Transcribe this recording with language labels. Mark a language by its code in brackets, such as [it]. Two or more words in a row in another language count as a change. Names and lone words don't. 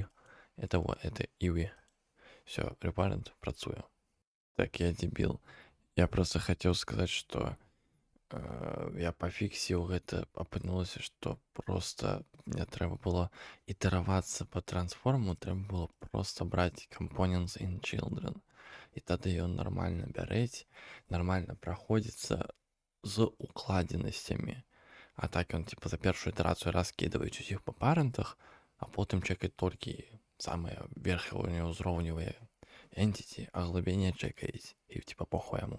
[be] Это Iwi. Все, рэпарэнт працуе. Так, я дебіл. Я просто хацеў сказаць, што я пафіксіў гэта, апынулася, што просто мне трэба было ітаравацца па трансформу, трэба было просто браць [en] components in children. [be] І тады ён нармальна бярэць, нармальна праходзіцца з укладзенасцямі. А так ён типа за першую ітэрацыю раскідваюць усіх па парентах, а потым чекаць толькі самыя верхнеўзроўневыя entity, а глыбіня чекаюць і типа похуй яму.